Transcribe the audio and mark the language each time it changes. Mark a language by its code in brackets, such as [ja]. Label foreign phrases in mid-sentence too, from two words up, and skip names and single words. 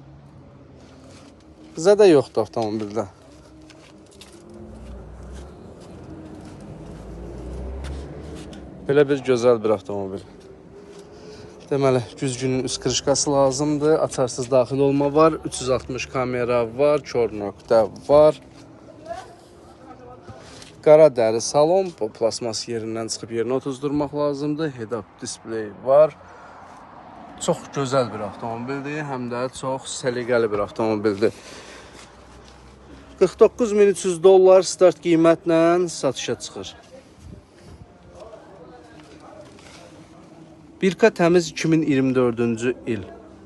[az] Zədə yoxdur avtomobildə. Belə bir gözəl bir avtomobil. Deməli, güzgünün üst krışkası lazımdır. Açarsız daxil olma var. 360 kamera var. Kör nöqtə var. Qara dəri salon. Bu plasmas yerindən çıxıb yerinə otuzdurmaq lazımdır. [en] Head-up display [az] var. Çox gözəl bir avtomobildir. Həm də çox səliqəli bir avtomobildir. $49.300 start qiymətlə satışa çıxır. 1K təmiz 2024-cü il.